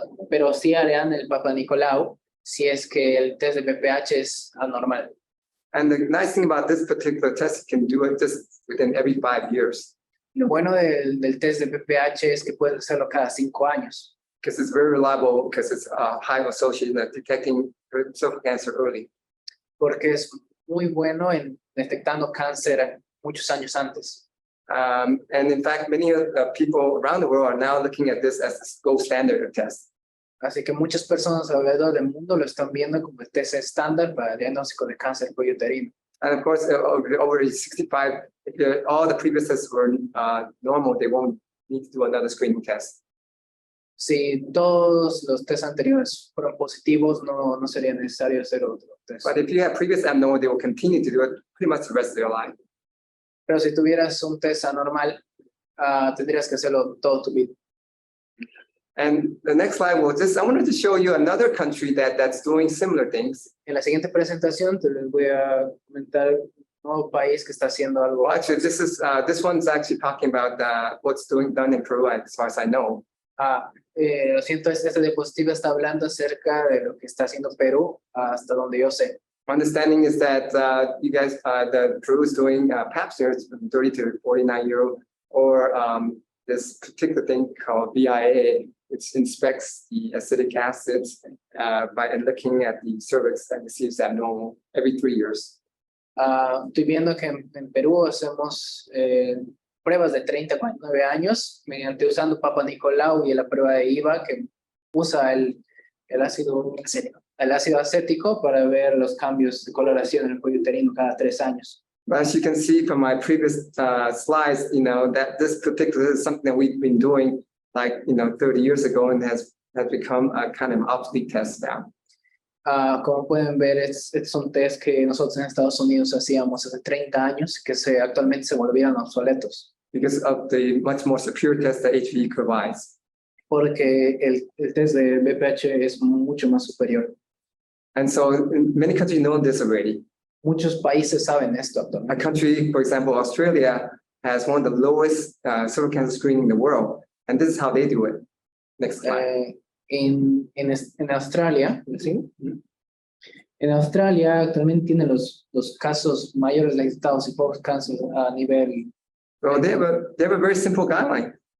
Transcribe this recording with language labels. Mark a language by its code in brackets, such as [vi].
[es] Pero sí harán el Papa Nicolau si es que el test de VPH es anormal. [en] And the nice thing about this particular test, you can do it just within every 5 years. [es] Lo bueno del test de VPH es que puedes hacerlo cada 5 años. [en] Because it's very reliable, because it's high associated in detecting cervical cancer early. [es] Porque es muy bueno en detectando cáncer muchos años antes. [en] And in fact, many people around the world are now looking at this as the gold standard of test. [es] Así que muchas personas alrededor del mundo lo están viendo como el test estándar para el diagnóstico de cáncer de cuello uterino. [en] And of course, over 65, if all the previous tests were normal, they won't need to do another screening test. [es] Si todos los tests anteriores fueron positivos, no sería necesario hacer otro test. [en] But if you have previous abnormal, they will continue to do it pretty much the rest of their life. [es] Pero si tuvieras un test anormal, tendrías que hacerlo todo tu vida. [en] And the next slide I wanted to show you another country that's doing similar things. [es] En la siguiente presentación te les voy a comentar un nuevo país que está haciendo algo. [en] Well, actually, this one's actually talking about what's done in Peru, as far as I know. [es] Lo siento, esta diapositiva está hablando acerca de lo que está haciendo Perú, hasta donde yo sé. [en] My understanding is that you guys, the Peru is doing Pap smears from 30 to 49-year-old, or this particular thing called VIA, which inspects the acidic acids by looking at the cervix and receives abnormal every 3 years. [es] Estoy viendo que en Perú hacemos pruebas de 30 a 49 años mediante usando Papa Nicolau y la prueba de IVA que usa el ácido acético para ver los cambios de coloración en el cuello uterino cada 3 años. [en] But as you can see from my previous slides, that this particular is something that we've been doing 30 years ago and has become a kind of obsolete test now. [es] Como pueden ver, es un test que nosotros en Estados Unidos hacíamos hace 30 años, que actualmente se volvieron obsoletos. [en] Because of the much more superior test that HPV provides. [es] Porque el test de BPH es mucho más superior. [en] And so many countries know this already. [es] Muchos países saben esto [en] A [es] actualmente. [en] country, for example, Australia, has one of the lowest cervical cancer screening in the world. And this is how they do it. Next slide. [es] En Australia, ¿sí? En Australia actualmente tiene los casos mayores detectados y pocos cánceres a nivel. [en] So they have a very simple guideline.